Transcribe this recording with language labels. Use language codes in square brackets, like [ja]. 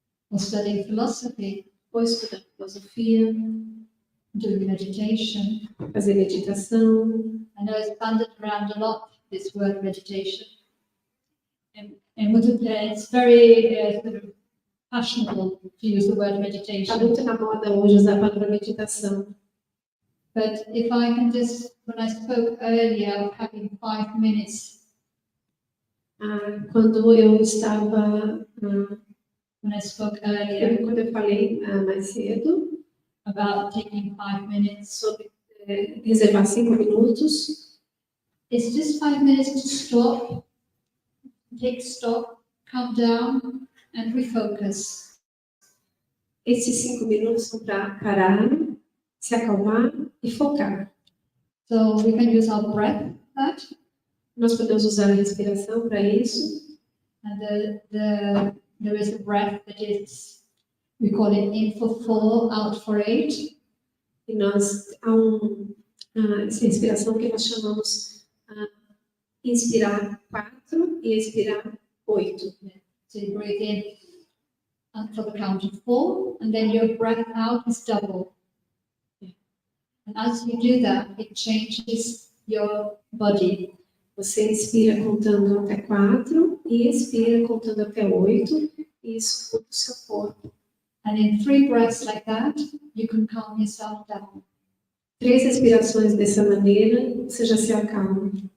[en] Or studying philosophy, [pt] Ou estudar filosofia, [en] doing meditation. [pt] fazer meditação. [en] I know it's banded around a lot, this word meditation. And it's very sort of fashionable to use the word [pt] Está [en] meditation. [pt] muito na moda hoje usar a palavra meditação. [en] But if I can just, when I spoke earlier of having 5 minutes, [pt] Quando eu estava, [en] when I spoke earlier [pt] quando eu falei mais cedo [en] about taking 5 minutes, [pt] sobre reservar 5 minutos, [en] it's just 5 minutes to stop, take stock, calm down, and refocus. [pt] esses 5 minutos são para parar, se acalmar e focar. [en] So we can use our breath for that. [pt] Nós podemos usar a respiração para isso. [en] And there is a breath that is, we call it in for 4, out for 8. [pt] E nós há essa respiração que nós chamamos inspirar 4 e expirar 8. [en] So you breathe in for the count of 4, and then your breath out is double. And as you do that, it changes your body. [pt] Você inspira contando até 4 e expira contando até 8, e isso muda o seu corpo. [en] And in 3 breaths like that, you can calm yourself down. [pt] 3 respirações dessa maneira, você já se acalma.